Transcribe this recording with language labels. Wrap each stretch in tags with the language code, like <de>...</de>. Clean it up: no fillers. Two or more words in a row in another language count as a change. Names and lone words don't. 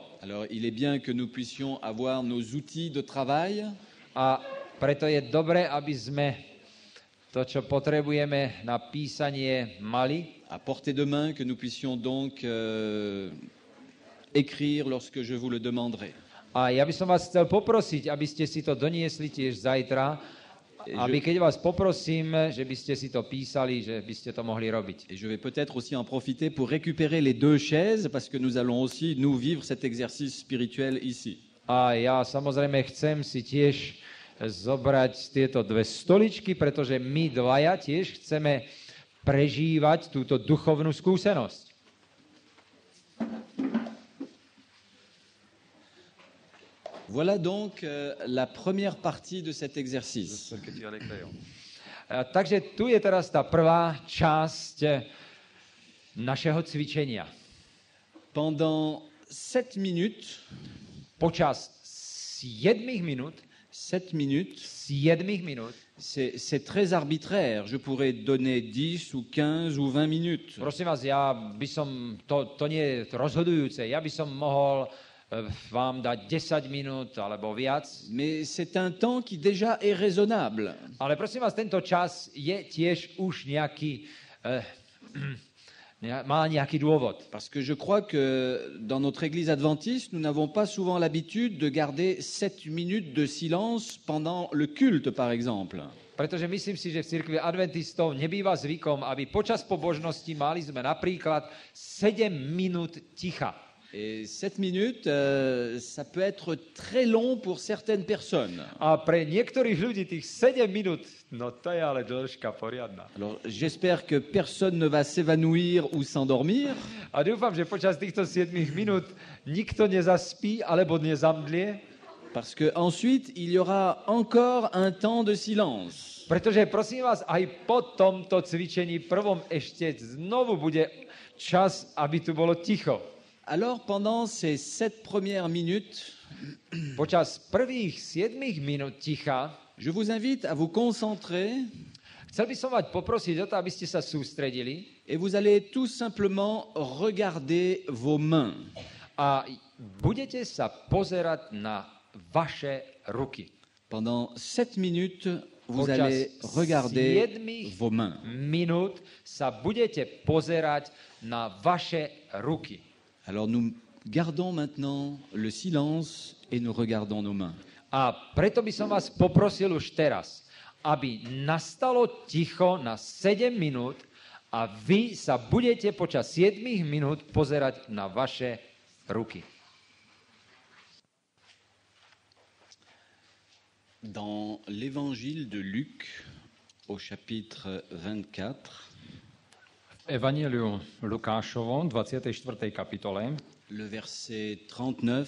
<fr>Alors, il est bien que nous puissions avoir nos outils de travail.</fr> <sk>A preto je dobré, aby sme to, čo potrebujeme na písanie, mali.</sk> <fr>À portée de main, que nous puissions donc écrire lorsque je vous le demanderai.</fr> <sk>A ja by som vás chcel poprosiť, aby ste si to doniesli tiež zajtra, aby keď vás poprosím, že by ste si to písali, že by ste to mohli robiť.</sk> <fr>Et je vais peut-être aussi en profiter pour récupérer les 2 chaises, parce que nous allons aussi, nous, vivre cet exercice spirituel ici.</fr> <sk>A ja samozrejme chcem si tiež zobrať tieto 2 stoličky, pretože my dvaja tiež chceme prežívať túto duchovnú skúsenosť.</sk> <fr>Voilà donc la première partie de cet exercice.</fr> <sk>Takže tu je teraz tá prvá časť našeho cvičenia.</sk> <fr>Pendant 7 minutes,</fr> <sk>Počas 7 minút,</sk> <fr>7 minutes, c'est très arbitraire. Je pourrais donner 10 ou 15 ou 20 minutes.</fr> <sk>prosím vás, ja by som, to nie je rozhodujúce, ja by som mohol vám dať 10 minút alebo viac.</sk> <fr>Mais c'est un temps qui déjà est raisonnable.</fr> <sk>Ale prosím vás, tento čas je tiež už nejaký, má nejaký dôvod.</sk> <fr>Parce que je crois que dans notre église adventiste, nous n'avons pas souvent l'habitude de garder 7 minutes de silence pendant le culte, par exemple.</fr> <sk>Pretože myslím si, že v cirkvi adventistov nebýva zvykom, aby počas pobožnosti mali sme napríklad 7 minút ticha.</sk> <fr>Et 7 minutes, ça peut être très long pour certaines personnes.</fr> <sk>A pre niektorých ľudí tých 7 minút, no to je ale dĺžka poriadna.</sk> <fr>Alors, j'espère que personne ne va s'évanouir ou s'endormir.</fr> <sk>A dúfam, že počas týchto 7 minút nikto nezaspí alebo nezamdlie,</sk> <fr>Parce que ensuite, il y aura encore un temps de silence.</fr> <sk>pretože prosím vás, aj po tomto cvičení prvom ešte znovu bude čas, aby tu bolo ticho.</sk> <fr>Alors, pendant ces 7 premières minutes,</fr> <sk>Počas prvých 7 minút ticha</sk> <fr>je vous invite à vous concentrer</fr> <sk>chcel by som vás poprosiť o to, aby ste sa sústredili</sk> <fr>et vous allez tout simplement regarder vos mains.</fr> <sk>a budete sa pozerať na vaše ruky.</sk> <fr>Pendant 7 minutes, vous</fr> <sk>Počas</sk> <fr>allez regarder</fr> <sk>7</sk> <fr>vos mains.</fr> <sk>minút sa budete pozerať na vaše ruky.</sk> <fr>Alors nous gardons maintenant le silence et nous regardons nos mains.</fr> <sk>A preto by som vás poprosil už teraz, aby nastalo ticho na 7 minút a vy sa budete počas 7 minút pozerať na vaše ruky.</sk> <fr>Dans l'évangile de Luc, au chapitre 24,</fr> <sk>Evangeliu Lukášovom, 24. kapitole,</sk> <fr>le verset 39,</fr>